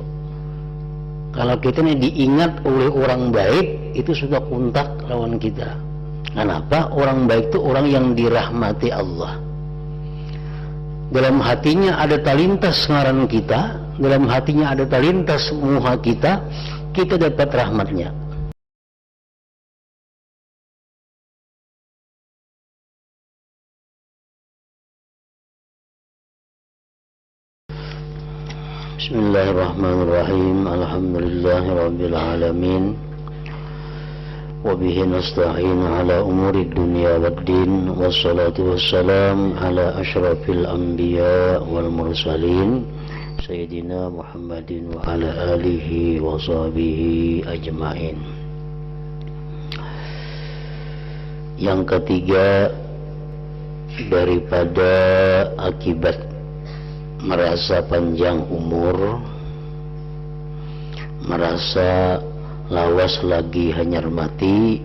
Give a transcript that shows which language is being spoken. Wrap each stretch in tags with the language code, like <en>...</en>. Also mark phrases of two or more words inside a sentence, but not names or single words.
<id>Kalau kita nih diingat oleh orang baik itu sudah kontak lawan kita. Kenapa?</id> <bjn>Orang baik itu orang yang dirahmati Allah. Dalam hatinya ada talintas ngaran kita, dalam hatinya ada talintas muha kita, kita dapat rahmatnya.</bjn> <ar>بسم الله الرحمن الرحيم. الحمد لله رب العالمين. وبه نستعين على أمور الدنيا والدين والصلاة والسلام على أشرف الأنبياء والمرسلين سيدنا محمد وعلى آله وصحبه أجمعين.</ar> <bjn>Yang ketiga, daripada akibat merasa panjang umur, merasa lawas lagi hanyar mati.</bjn>